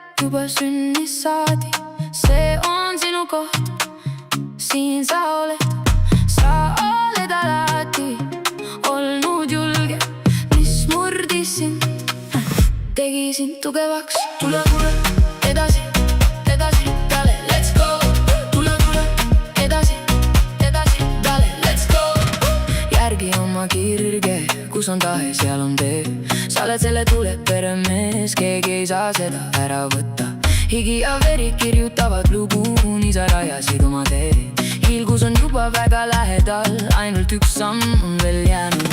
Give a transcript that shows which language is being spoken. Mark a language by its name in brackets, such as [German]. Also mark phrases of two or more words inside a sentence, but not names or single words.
[Estonian] juba sünnist saadi. See on sinu koht, siin sa oled alati olnud julge, mis murdis sind, tegi sind tugevaks. Tule edasi, [English] dale, let's go. [Estonian] Tule edasi, [English] dale, let's go. [Estonian] Järgi oma kirge, kus on tahe, seal on tee. Sa oled selle tule peremees, keegi ei saa seda ära võtta. Higi ja veri kirjutavad lugu, nii sa rajasid oma tee. Hiilgus on juba väga lähedal, ainult üks samm on veel jäänud.